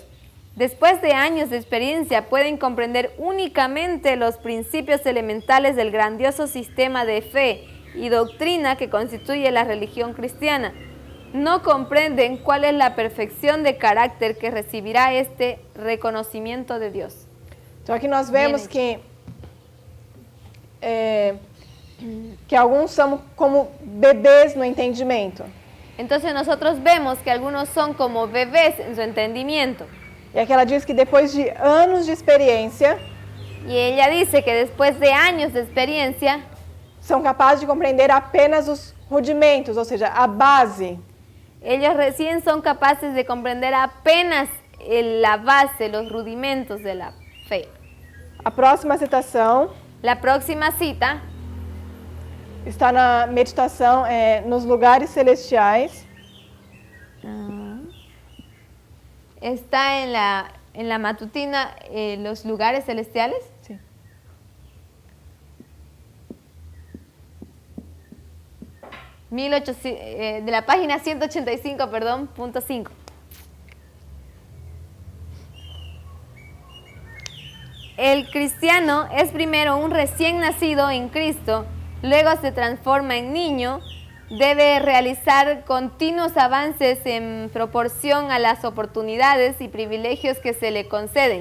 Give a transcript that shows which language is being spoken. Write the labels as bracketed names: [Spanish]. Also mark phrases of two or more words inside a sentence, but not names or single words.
[Spanish] Después de años de experiencia pueden comprender únicamente los principios elementales del grandioso sistema de fe y doctrina que constituye la religión cristiana. No comprenden cuál es la perfección de carácter que recibirá este reconocimiento de Dios. [Portuguese] Então aqui nós vemos que alguns são como bebês no entendimento. [Spanish] Entonces nosotros vemos que algunos son como bebés en su entendimiento. [Portuguese] E aqui ela diz que depois de anos de experiência, [Spanish] Y ella dice que después de años de experiencia, [Portuguese] são capazes de compreender apenas os rudimentos, ou seja, a base. [Spanish] ellos recién son capaces de comprender apenas la base, los rudimentos de la fe. [Portuguese] A próxima citação [Spanish] La próxima cita [Portuguese] está na meditação nos lugares celestiais, [Spanish] está en la matutina, los lugares celestiales. [Portuguese] Sim. [Spanish] De la página 185, perdón, punto 5. El cristiano es primero un recién nacido en Cristo, luego se transforma en niño, debe realizar continuos avances en proporción a las oportunidades y privilegios que se le conceden.